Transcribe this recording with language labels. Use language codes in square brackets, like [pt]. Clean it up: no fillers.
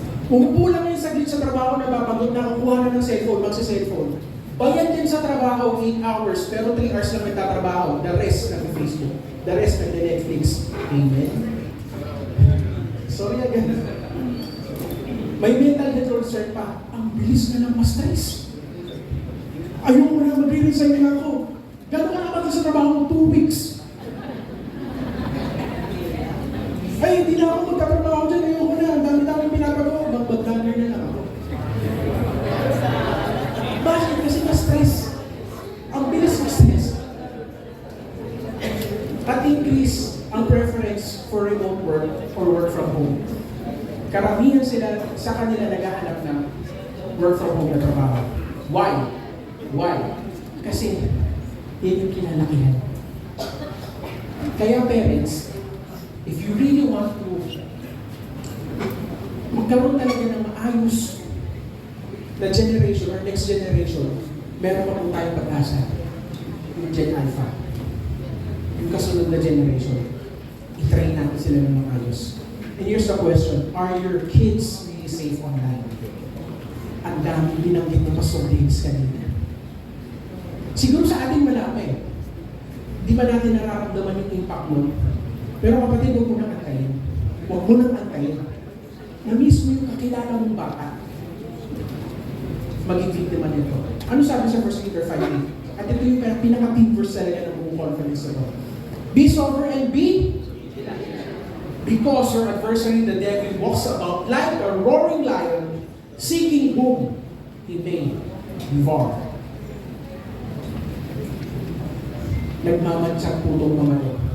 [tl] Umupo lang yung saglit sa trabaho na mapagod na kukuha na ng cellphone, magsa-cellphone. Bayad din sa trabaho 8 hours, pero 3 hours lang nagtatrabaho. [en] The rest nag-Facebook. The rest nag-Netflix. Amen? Sorry again. [tl] May mental health concern pa. Ang bilis na ng ma-stress. Ayaw mo na mag-resign na ako. Gano'n ka naman sa trabaho mo 2 weeks. Ay, hindi na ako magtatrabaho dyan. Ayoko na. Ang dami-dami pinapagawa. Mag-bagdaner na lang ako. Bakit? Kasi na-stress. Ang bilis ma-stress. [en] At increase ang preference for remote work or work from home. [tl] Karamihan sila sa kanila naghahanap ng work from home na trabaho. [en] Why? Why? [tl] Kasi yun yung kinalakihan. Kaya parents, [en] if you really want to [tl] magkaroon talaga ng maayos na [en] generation or next generation, [tl] meron pa po tayong pag-asa. Yung Gen Alpha. Yung kasunod na generation. I-train natin sila ng maayos. [en] And here's the question, are your kids really safe online? [tl] Ang dami binanggit ng Pastor James kanina. Siguro sa ating wala pa eh. Di ba natin nararamdaman yung impact nun? Pero kapatid, huwag mo nang antayin. Huwag mo nang antayin. Na mismo yung kakilala mong bata, maging victima nito. Ano sabi sa 1 Peter 5:8? At ito yung pinaka-pin verse talaga ng buong conference na ito. [en] Be sober and be because your adversary, the devil, walks about like a roaring lion, seeking whom email, VAR. Nagmamansang putong mga to.